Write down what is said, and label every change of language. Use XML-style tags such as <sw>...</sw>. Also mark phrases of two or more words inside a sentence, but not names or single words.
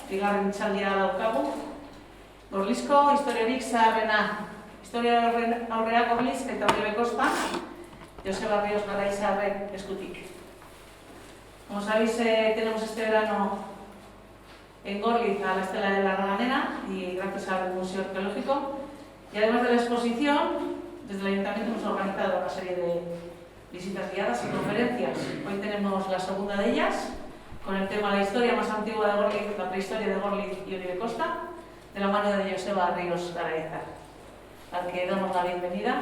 <eu>bosgarren hitzaldia daukagu. Gorlizko historiarik zaharrena. Historia aurrera Gorliz eta Uribe Kosta, Joseba Ríos Garayzarren eskutik.</eu> <es>Como sabéis, tenemos este verano en Gorliz a la Estela de la Reganera y gracias al Museo Arqueológico. Y además de la exposición, desde el Ayuntamiento hemos organizado una serie de visitas guiadas y conferencias. Hoy tenemos la segunda de ellas, con el tema La historia más antigua de Gorliz, la prehistoria de Gorliz y Uribe Kosta, de la mano de Joseba Ríos Garayzar, al que damos la bienvenida.</es>